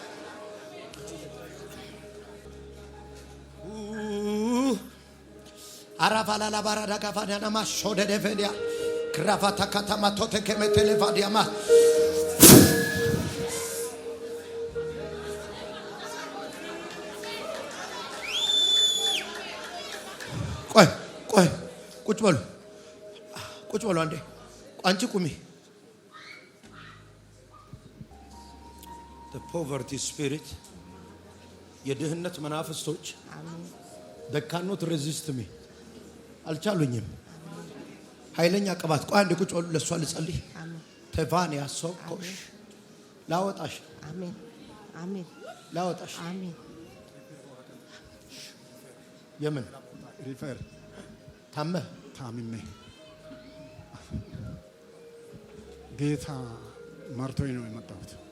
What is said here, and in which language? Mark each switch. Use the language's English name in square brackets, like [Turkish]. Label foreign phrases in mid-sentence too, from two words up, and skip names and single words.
[Amharic] አራፋላላ ባራዳ ጋፋዳና ማሾደ ደፈዲያ ክራፋታ ከተማ ቶተከመ ቴሌቫዲያማ ቆይ ቁጭ በሉ አንዴ አንቺ ቁሚ the [English] poverty spirit [Amharic] የድህነት መናፍስቶች [English] they cannot resist me [Amharic] አልቻሉኝም ኃይለኛ ቅባት ቆይ አንዴ ቁጭ በሉ ለሷ ልጸልይ ተቫኒያ ሶኮሽ ላወጣሽ አሜን ላወጣሽ አሜን የምን ሪፈር ታምሜ ጌታ መርቶኝ ነው የመጣሁት